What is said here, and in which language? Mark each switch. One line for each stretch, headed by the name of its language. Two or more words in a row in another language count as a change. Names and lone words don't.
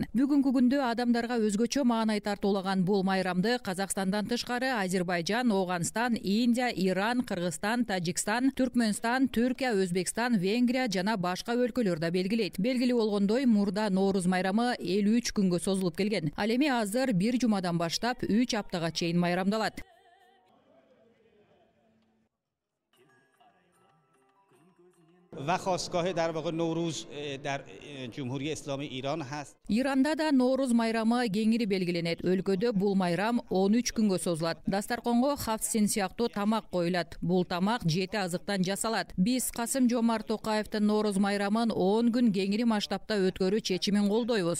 Kyrgyz: Бүгүнкү күндө адамдарга өзгөчө маанай тартуулаган бул майрамды Казакстандан тышкары Азербайжан, Оогунстан, Индия, Иран, Кыргызстан, Тажикстан, Түркмөнстан, Түркия, Өзбекстан, Венгрия жана башка өлкөлөрдө белгилейт. Белгилүү болгондой, мурда Нооруз майрамы 53 күнгө созулуп келген. Ал эми азыр бир жумадан баштап 3 аптага чейин майрамдалат.
Persian: و خاستگاه در واقع نوروز در جمهوری اسلامی ایران هست.
Kyrgyz: Иранда да Нооруз майрамы кеңири белгиленет. Өлкөдө бул майрам 13 күнгө созулат. Дастарконго хавсин сыяктуу тамак коюлат. Бул тамак 7 азыктан жасалат. Биз Касым-Жомарт Токаевдин Нооруз майрамын 10 күн кеңири масштабта өткөрүү чечимин колдойбуз.